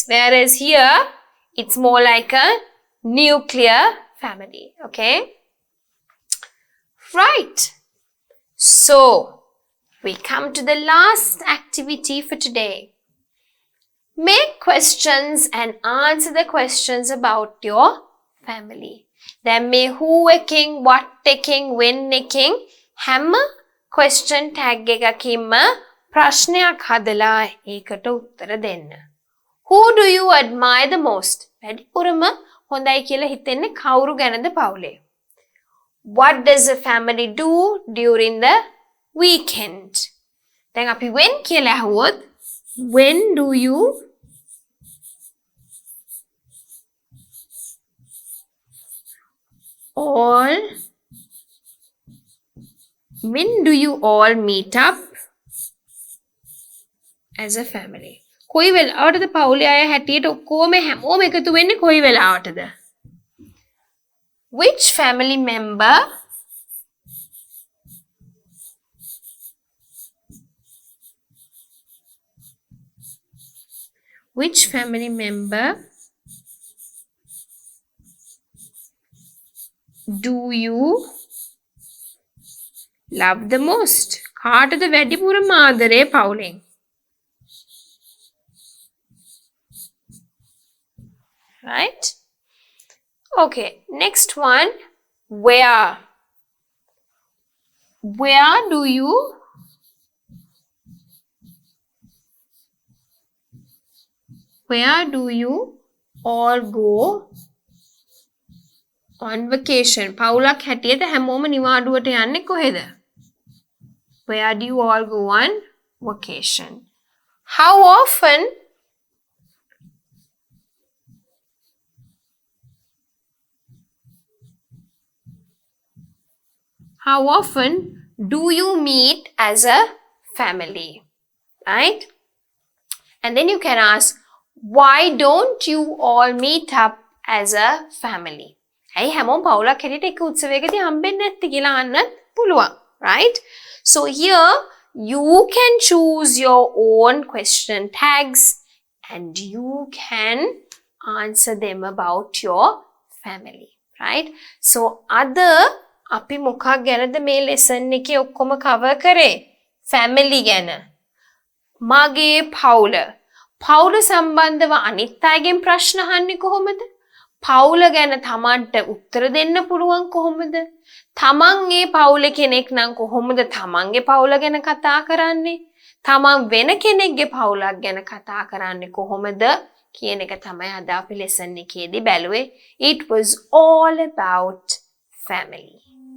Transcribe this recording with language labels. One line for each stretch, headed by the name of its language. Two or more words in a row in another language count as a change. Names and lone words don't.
English: Whereas here, it's more like a nuclear family, okay? Right. So, we come to the last activity for today. Make questions and answer the questions about your family.
Sinhala: දැන් මේ who එකකින් what එකකින් when එකකින් හැම
English: question tag
Sinhala: එකකින්ම ප්‍රශ්නයක් හදලා ඒකට උත්තර දෙන්න.
English: Who do you admire the most?
Sinhala: වැඩිපුරම හොඳයි කියලා හිතෙන්නේ කවුරු ගැනද පවුලේ?
English: What does a family do during the weekend?
Sinhala: දැන් අපි
English: when
Sinhala: කියලා අහුවොත්
English: when do you all meet up as a family?
Sinhala: කොයි වෙලාවටද පවුලේ අය හැටියට ඔක්කොම හැමෝම එකතු වෙන්නේ කොයි වෙලාවටද?
English: Which family member do you love the most?
Sinhala: කාටද වැඩිපුරම ආදරේ පවුලෙන්?
English: Right? Okay, next one. Where do you all go on vacation?
Sinhala: පවුලක් හැටියට හැමෝම නිවාඩුවට යන්නේ කොහෙද?
English: Where do you all go on vacation? How often do you meet as a family? Right? And then you can ask, why don't you all meet up as a family?
Sinhala: ඇයි හැමෝම පවුලක් හැටියට එක උත්සවයකදී හම්බෙන්නේ නැත්තේ කියලා අහන්නත් පුළුවන්.
English: Right? So here you can choose your own question tags and you can answer them about your family. Right? So other
Sinhala: අපි මොකක් ගැනද මේ lesson එකේ ඔක්කොම cover කරේ? Family ගැන. මගේ පවුල. පවුල සම්බන්ධව අනිත් අයගෙන් ප්‍රශ්න අහන්නේ කොහොමද? පවුල ගැන තමන්ට උත්තර දෙන්න පුළුවන් කොහොමද? තමන් ඒ පවුලේ කෙනෙක් නම් කොහොමද තමන්ගේ පවුල ගැන කතා කරන්නේ? තමන් වෙන කෙනෙක්ගේ පවුලක් ගැන කතා කරන්නේ කොහොමද කියන එක තමයි අද අපි lesson එකේදී බැලුවේ.
English: It was all about family.